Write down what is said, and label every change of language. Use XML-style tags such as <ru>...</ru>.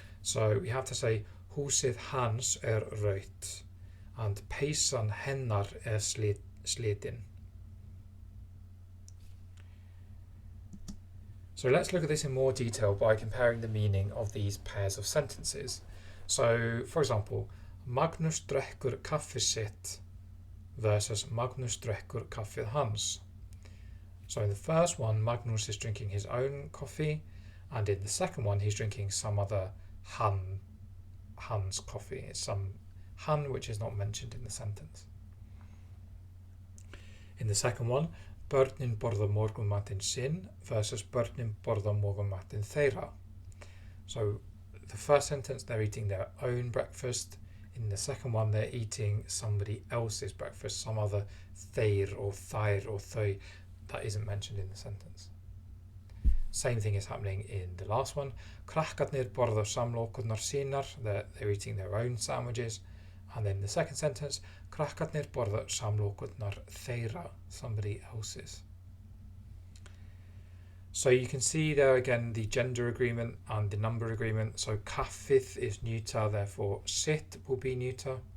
<en>So we have to say</en> <is>húsið hans rautt</is> <en>and</en> <is>peysan hennar slitin.</is> <en>So let's look at this in more detail by comparing the meaning of these pairs of sentences. So, for example,</en> <is>Magnús drekkur kaffið sitt</is> <en>versus</en> <is>Magnús drekkur kaffið hans.</is> <en>So in the first one, Magnús is drinking his own coffee, and in the second one, he's drinking some other Hans coffee. It's some Han which is not mentioned in the sentence. In the second one,</en> <is>börnin borða morgunmatinn sinn versus börnin borða morgunmatinn þeirra.</is> <en>So the first sentence, they're eating their own breakfast. In the second one, they're eating somebody else's breakfast, some other þeir or þær or þau that isn't mentioned in the sentence. Same thing is happening in the last one.</en> <is>Krakkarnir borða samlokurnar sínar.</is> <en>They're eating their own sandwiches. And then the second sentence,</en> <is>krakkarnir borða samlokurnar þeirra,</is> <en>somebody else's. So you can see there again the gender agreement and the number agreement. So kaffið is neuter, therefore sitt will be neuter.</en>